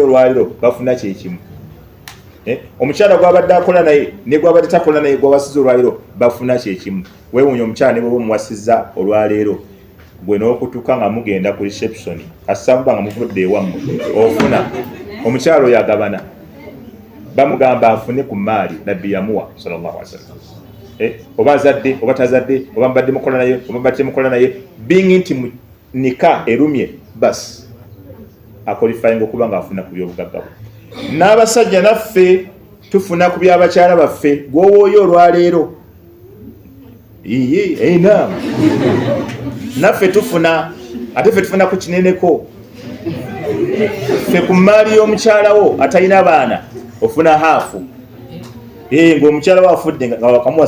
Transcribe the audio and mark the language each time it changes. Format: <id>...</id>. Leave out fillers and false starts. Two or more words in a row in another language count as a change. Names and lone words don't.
<lg>olwaliro bafuna kyekimu omukyala gwabadde akola naye ne gwabadde takola naye gwawasiza olwaliro bafuna kyekimu weewuunya omukyala ne bweba omuwasiza olwaleero gwe n'okutuuka nga mugenda ku reception kasabuba nga muvudde ewammwe ofuna omukyala oyo agabana bamugamba afune ku maali nabbi yamuwa</lg> <ar>صلى الله عليه وسلم</ar> <lg>oba azadde oba tazadde oba mbadde mukola naye oba mbadde mukola naye bingi nti nika erumye basi akolifayinga okuba nga afuna ku byobugagga bwe n'abasajja naffe tufuna ku byabakyala baffe gwowooyo olwaleero naam naffe tufuna ate ffe tufuna ku kineneko ffe ku maali y'omukyalawo atalina baana ofuna haafu ng'omukyala we afudde nga wakamuwasa</lg>